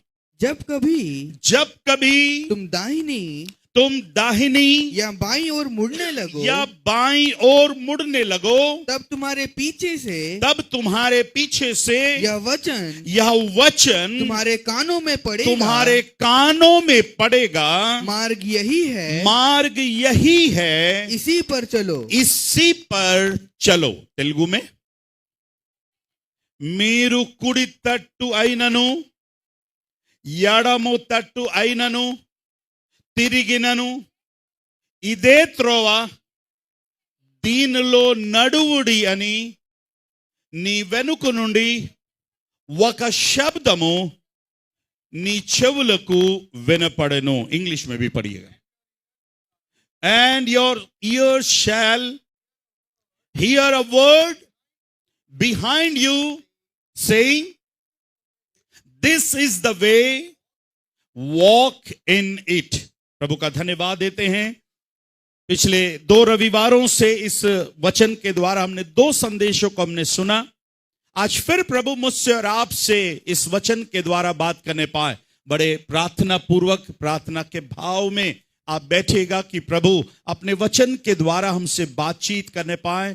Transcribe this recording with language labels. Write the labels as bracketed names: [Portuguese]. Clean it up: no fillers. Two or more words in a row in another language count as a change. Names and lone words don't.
[Hindi] जब कभी तुम दाहिनी या बाईं ओर मुड़ने लगो, तब तुम्हारे पीछे से यह वचन तुम्हारे कानों में पड़ेगा। मार्ग यही है, इसी पर चलो। तेलुगु में, [Telugu] మీరు కుడి తట్టు అయినను ఎడము తట్టు అయినను తిరిగినను ఇదే త్రోవ, దీనిలో నడువుడి అని నీ వెనుక నుండి ఒక శబ్దము నీ చెవులకు వినపడెను। इंग्लिश में भी पढ़िएगा। [English] And your ears shall hear a word behind you saying, this is the way, walk in it। [Hindi] प्रभु का धन्यवाद देते हैं। पिछले 2 रविवारों से इस वचन के द्वारा हमने 2 संदेशों को हमने सुना। आज फिर प्रभु मुझसे और आपसे इस वचन के द्वारा बात करने पाए। बड़े प्रार्थना पूर्वक, प्रार्थना के भाव में आप बैठेगा कि प्रभु अपने वचन के द्वारा हमसे बातचीत करने पाए।